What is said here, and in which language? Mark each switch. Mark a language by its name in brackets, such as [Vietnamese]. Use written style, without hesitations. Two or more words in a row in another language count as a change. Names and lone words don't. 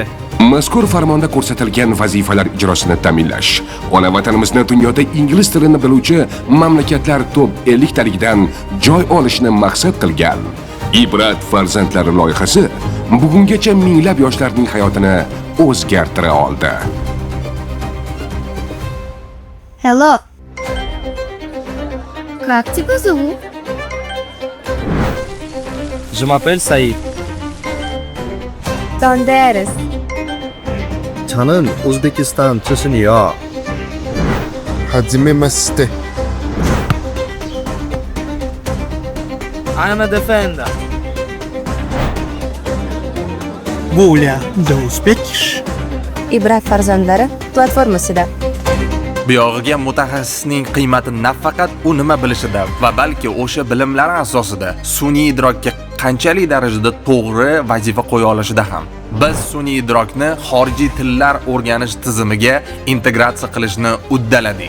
[Uzbek] Mazkur farmonda ko'rsatilgan vazifalar ijrosini ta'minlash, ona vatanimizni dunyoda ingliz tilini biluvchi mamlakatlar top 50 taligidan joy olishni maqsad qilgan Ibrat farzandlari loyihasi bugungacha minglab yoshlarning hayotini o'zgartira oldi. [Russian] Hello. Как тебя зовут? [French] Je m'appelle Saïd. [Spanish] ¿Dónde eres? [Korean] 저는 우즈베키스탄 출신이요. [Japanese] はじめまして. [English] I am a defender. Gulya, the Uzbekish. [Uzbek] Ibrat farzandlari platformasida. Buyog'iga mutaxassisning qiymati nafaqat u nima bilishida va balki o'sha bilimlari asosida sun'iy idrokka qanchalik darajada to'g'ri vazifa qo'ya olishida ham. Biz sun'iy idrokni xorijiy tillar o'rganish tizimiga integratsiya qilishni uddaladik.